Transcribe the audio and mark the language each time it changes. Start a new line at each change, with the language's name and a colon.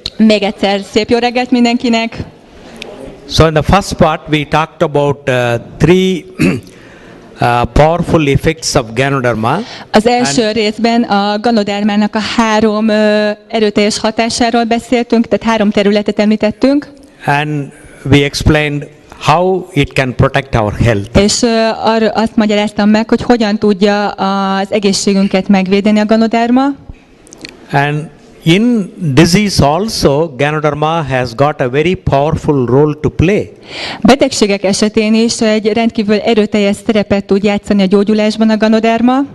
Hungarian: Még egyszer szép jó reggelt mindenkinek!
English: So in the first part we talked about three powerful effects of Ganoderma.
Hungarian: Az első részben a ganodermának a 3 erőteljes hatásáról beszéltünk, tehát 3 területet említettünk.
English: And we explained how it can protect our health.
Hungarian: És arra azt magyaráztam meg, hogy hogyan tudja az egészségünket megvédeni a ganoderma.
English: And in disease also, Ganoderma has got a very powerful role to play.
Hungarian: Betegségek esetén is egy rendkívül erőteljes szerepet tud játszani a gyógyulásban a ganoderma.